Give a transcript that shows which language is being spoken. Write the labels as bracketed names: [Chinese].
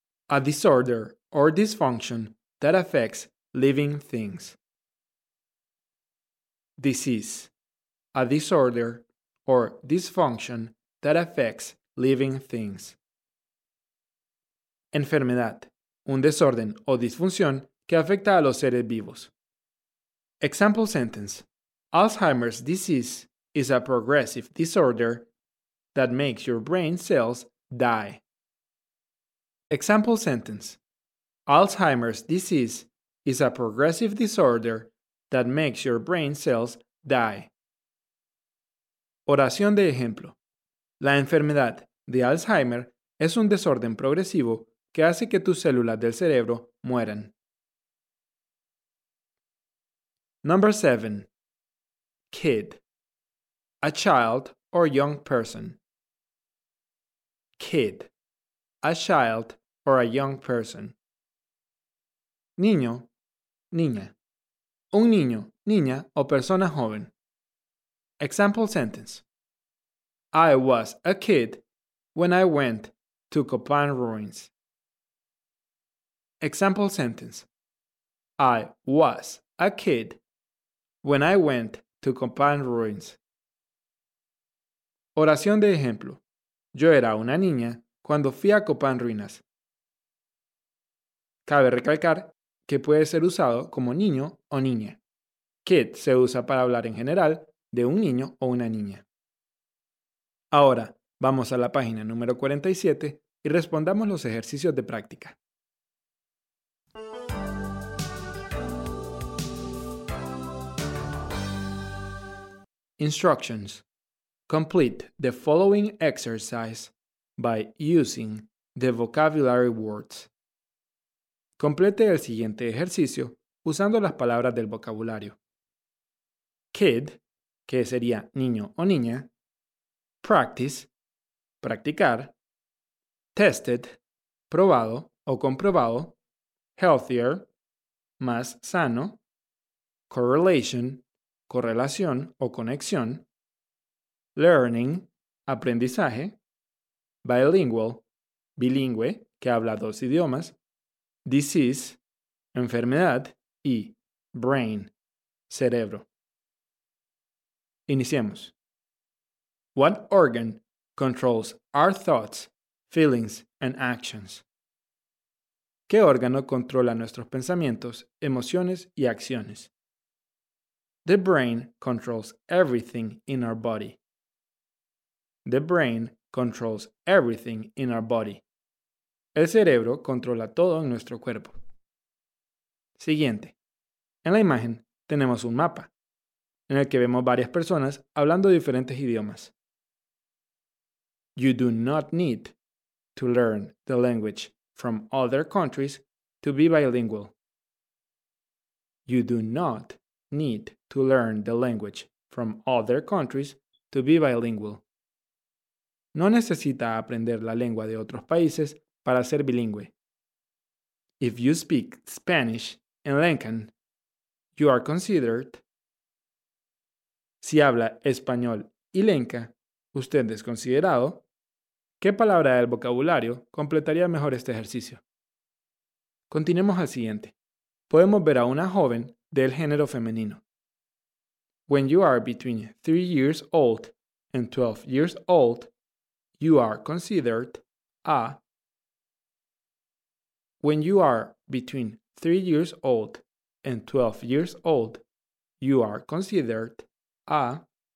[English] A disorder or dysfunction that affects living things. Disease. A disorder or dysfunction that affects living things. [Spanish] Enfermedad. Un desorden o disfunción que afecta a los seres vivos. [English] Example sentence. Alzheimer's disease is a progressive disorder that makes your brain cells die. Example sentence. Alzheimer's disease is a progressive disorder that makes your brain cells die. [Spanish] Oración de ejemplo. La enfermedad de Alzheimer es un desorden progresivo que hace que tus células del cerebro mueran. [English] Number 7. Kid. A child or young person. Kid. A child or a young person. [Spanish] Niño. Niña. Un niño, niña o persona joven. [English] Example sentence. I was a kid when I went to Copan Ruins. Example sentence. I was a kid when I went to Copan Ruins. [Spanish] Oración de ejemplo. Yo era una niña cuando fui a Copan Ruinas. Cabe recalcar que puede ser usado como niño o niña. Kid se usa para hablar en general de un niño o una niña. Ahora, vamos a la página número 47 y respondamos los ejercicios de práctica. [English] Instructions. Complete the following exercise by using the vocabulary words. [Spanish] Complete el siguiente ejercicio usando las palabras del vocabulario. Kid, que sería niño o niña. Practice, practicar. Tested, probado o comprobado. Healthier, más sano. Correlation, correlación o conexión. Learning, aprendizaje. Bilingual, bilingüe, que habla dos idiomas. Disease, enfermedad. Y brain, cerebro. Iniciemos. [English] What organ controls our thoughts, feelings, and actions? [Spanish] ¿Qué órgano controla nuestros pensamientos, emociones y acciones? [English] The brain controls everything in our body. The brain controls everything in our body. [Spanish] El cerebro controla todo en nuestro cuerpo. Siguiente. En la imagen tenemos un mapa, en el que vemos varias personas hablando diferentes idiomas. [English] You do not need to learn the language from other countries to be bilingual. You do not need to learn the language from other countries to be bilingual. [Spanish] No necesita aprender la lengua de otros países para ser bilingüe. [English] If you speak Spanish in Lincoln, you are considered. [Spanish] Si habla español y lenca, usted es considerado. ¿Qué palabra del vocabulario completaría mejor este ejercicio? Continuemos al siguiente. Podemos ver a una joven del género femenino. [English] When you are between 3 years old and 12 years old, you are considered a. When you are between 3 years old and 12 years old, you are considered a.